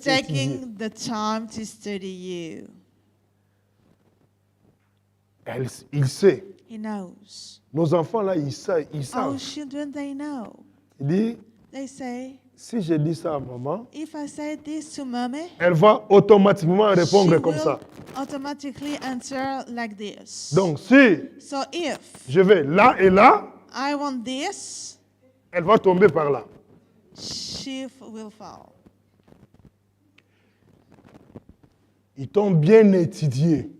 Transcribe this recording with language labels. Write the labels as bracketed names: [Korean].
[English] taking the time to study you. [French] Il sait. [English] He knows. [French] Nos enfants, là, ils savent. [English] Our children, they know. [French] Il dit, [English] They say, [French] si je dis ça à maman, [English] if I say this to mommy, [French] elle va automatiquement [English] she [French] répondre comme [English] will [French] ça. [English] automatically answer like this. [French] Donc, si [English] So if [French] je vais là et là, [English] I want this, [French] elle va tomber par là. [English] she will fall. [French] Ils t'ont bien étudié.